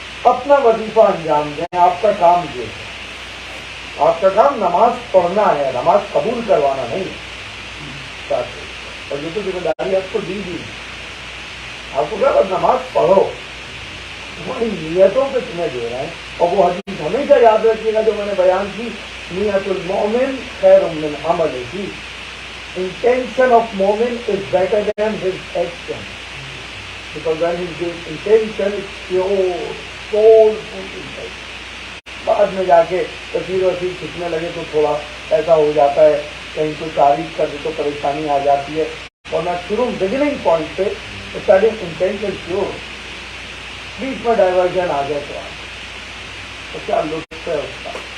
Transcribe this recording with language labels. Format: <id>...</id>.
<ur>اپنا وظیفہ انجام دیں. آپ کا کام یہ ہے, آپ کا کام نماز پڑھنا ہے, نماز قبول کروانا نہیں. اور یہ تو ذمہ داری آپ کو دی دی, آپ کو کیا بس نماز پڑھو, وہی نیتوں پہ تمہیں دے رہے ہیں. اور وہ حدیث ہمیشہ یاد رکھیے گا جو میں نے بیان کی,</ur> <ar>نیت المومن خیر من عملہ.</ar> <en>Intention of مومن is better than his action, because when his intention is pure, soulful intention.</en> <ur>بعد میں جا کے تفسیر وسیع کھینچنے لگے تو تھوڑا ایسا ہو جاتا ہے, کہیں کوئی تعریف کر دے تو پریشانی آ جاتی ہے. ورنہ شروع بگننگ پوائنٹ پہ</ur> <en>starting intention pure,</en> <ur>بیچ میں ڈائیورژن آ جائے تو کیا لطف ہے اس کا.</ur>